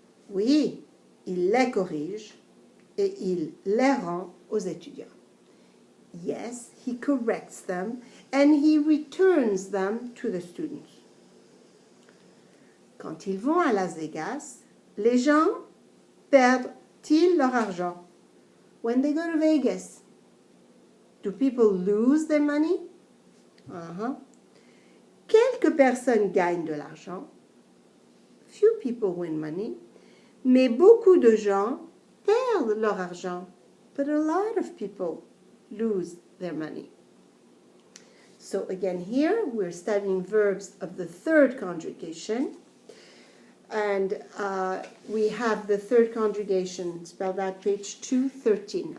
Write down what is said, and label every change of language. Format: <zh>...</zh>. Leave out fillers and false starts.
<fr>Oui, il les corrige et il les rend aux étudiants.</fr> <en>Yes, he corrects them and he returns them to the students.</en> <fr>Quand ils vont à Las Vegas, les gens perdent-ils leur argent?</fr> <en>When they go to Vegas, do people lose their money?</en> <fr>Quelques personnes gagnent de l'argent.</fr> <en>Few people win money.</en> <fr>Mais beaucoup de gens perdent leur argent.</fr> <en>But a lot of people lose their money. So again here we're studying verbs of the third conjugation. And we have the third conjugation spelled out page 213.</en>